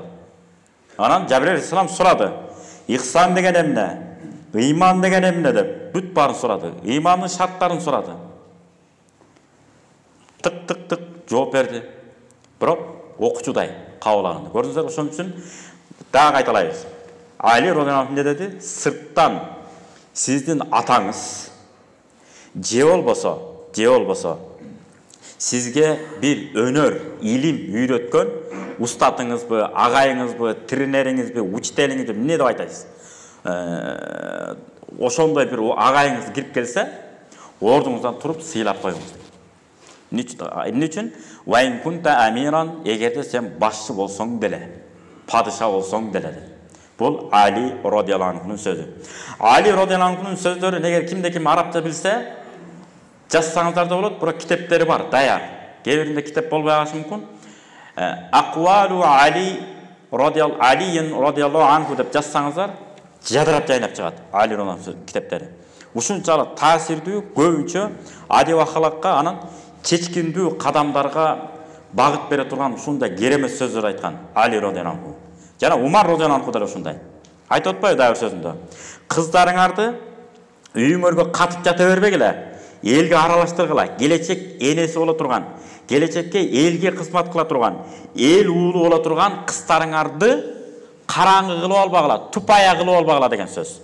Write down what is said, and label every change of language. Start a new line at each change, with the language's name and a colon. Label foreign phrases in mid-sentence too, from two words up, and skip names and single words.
Kyrgyz: Анан Жабирил алейхиссалам сурады. Ихсан деген эмне? Ыйман деген эмне деп бүт баарын сурады. Ыймандын шарттарын сурады. Тык жооп берди. Бирок окуучудай кабыл алынды. Көрдүңүздөр, ошон үчүн дагы кайталайбыз. Али
Arabic: رضي الله عنه
Kyrgyz: эмне деди? Сырттан сиздин атаңыз же болбосо сизге бир өнөр, илим үйрөткөн устатыңызбы, агайыңызбы, тренериңизби, учителиңизби эмне деп айтасыз? Ошондой бир агайыңыз кирип келсе, ордуңуздан туруп сыйлап коюңуз. Эмне үчүн?
Arabic: وإن كنت أميرا,
Kyrgyz: эгерде сен башчы болсоң деле, падыша болсоң деле. Бул Али
Arabic: رضي الله عنه'нын
Kyrgyz: сөзү. Али
Arabic: رضي الله عنه'нын
Kyrgyz: сөздөрү эгер кимде ким арабча билсе, жазсаңыздар да болот, бирок китептери бар, даяр. Кээ биринде китеп болбой калышы мүмкүн.
Arabic: أقوال علي رضي الله عنه
Kyrgyz: деп жазсаңыздар, жадырап жайнап чыгат Али
Arabic: رضي الله عنه
Kyrgyz: китептери. Ушунчалык таасирдүү, көбүнчө адеп акылакка, анан чечкиндүү кадамдарга багыт бере турган ушундай керемет сөздөр айткан Али
Arabic: رضي الله عنه.
Kyrgyz: Жана Умар
Arabic: رضي الله عنه
Kyrgyz: да ушундай. Айтып атпайбы дагы бир сөзүндө? Кыздарыңарды үйүңөргө катып жата бербегиле. Элге аралаштыргыла, келечек энеси боло турган, келечекке элге кызмат кыла турган, эл уулу боло турган кыздарыңарды караңгы кылып албагыла, тупая кылып албагыла деген сөз.